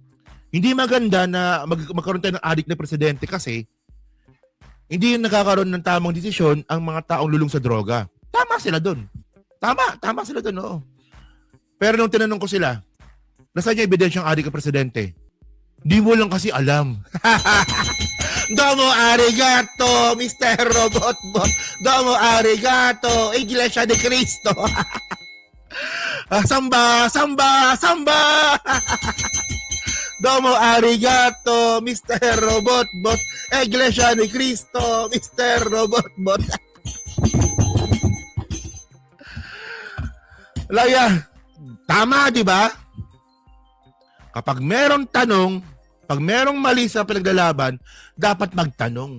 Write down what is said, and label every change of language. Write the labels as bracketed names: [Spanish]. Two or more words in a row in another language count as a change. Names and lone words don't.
[Filipino] Hindi maganda na magkaroon tayo ng adik na presidente kasi hindi yung nakakaroon ng tamang desisyon ang mga taong lulong sa droga. Tama sila doon. Tama sila doon, oo. Pero nung tinanong ko sila, nasaan yung ebidensyang adik ang presidente? Di mo lang kasi alam. [Japanese] どうもありがとう, Mr. Robotbot. どうもありがとう, Iglesia de Cristo. [Filipino] Samba, samba, samba. [Japanese] どうもありがとう, Mr. Robotbot. Iglesia de Cristo, Mr. Robotbot. [Filipino] Laya, tama, di ba? Kapag merong tanong, pag merong mali sa pinaglalaban, dapat magtanong.